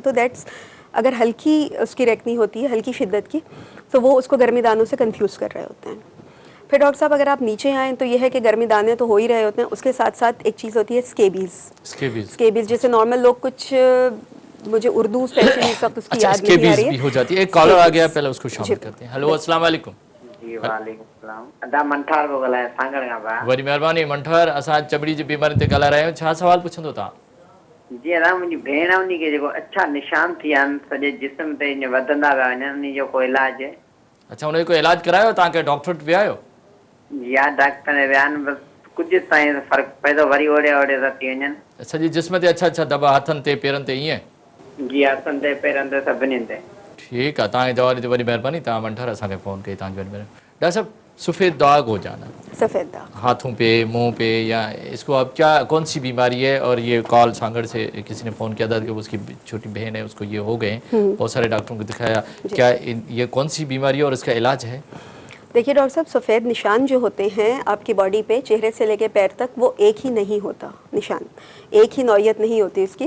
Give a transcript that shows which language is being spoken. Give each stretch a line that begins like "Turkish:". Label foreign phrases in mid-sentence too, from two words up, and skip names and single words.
Hindi: तो दैट्स, अगर हल्की उसकी एक्नी होती है, हल्की शिद्दत की, तो वो उसको गर्मी दानों से कन्फ्यूज़ कर रहे होते हैं। फिर डॉक्टर साहब अगर आप नीचे आएँ तो यह है कि गर्मी दाने तो हो ही रहे होते हैं, उसके साथ साथ एक चीज़ होती है स्केबीज़, जिसे नॉर्मल लोग कुछ, मुझे उर्दू स्पेशली इस वक्त उसकी याद नहीं आ रही है, हो जाती है। एक कॉलर आ गया, पहले उसको शामिल करते हैं। हेलो,
Arabic: السلام عليكم.
Hindi: जी
Arabic: عليكم السلام.
Sindhi: अदा मंठार को गलाए सांगड़ का बा। वरी मेहरबानी मंठार, असां चमड़ी जी बीमारी ते ॻाल्हाए रहिया आहियूं। छा सवाल पुछंदो तव्हां? जी अदा मुंहिंजी भेण उन्ही के जेको अच्छा निशान थी आहिनि सॼे जिस्म ते ईअं वधंदा विया वञनि, उन जो को इलाज है? अच्छा, उनजो कोई इलाज करायो? तव्हांखे डॉक्टर वटि विया आहियो? या डॉक्टर ने विया आहिनि, बसि कुझु ताईं फ़र्क़ु पए थो, वरी ओड़े ओड़े था थी वञनि। सॼे जिस्म ते? अच्छा अच्छा, दॿा हथनि ते पेरनि ते ईअं? जी हथनि ते पेरनि ते सभिनी ते। ठीक है, तव्हांखे जवाब ॾिनो वॾी महिरबानी। तव्हां मंठर असांखे फ़ोन कई, तव्हांजी वॾी महिरबानी।
Hindi: डॉक्टर साहब, सफ़ेद दाग हो जाना, सफ़ेद दाग हाथों पे, मुंह पे, या इसको आप क्या, कौन सी बीमारी है? और ये कॉल सांगड़ से किसी ने फ़ोन किया था कि उसकी छोटी बहन है, उसको ये हो गए, बहुत सारे डॉक्टरों को दिखाया, क्या ये कौन सी बीमारी है और इसका इलाज है? देखिए डॉक्टर साहब, सफ़ेद निशान जो होते हैं आपकी बॉडी पे, चेहरे से लेके पैर तक, वो एक ही नहीं होता निशान, एक ही नौइयत नहीं होती इसकी।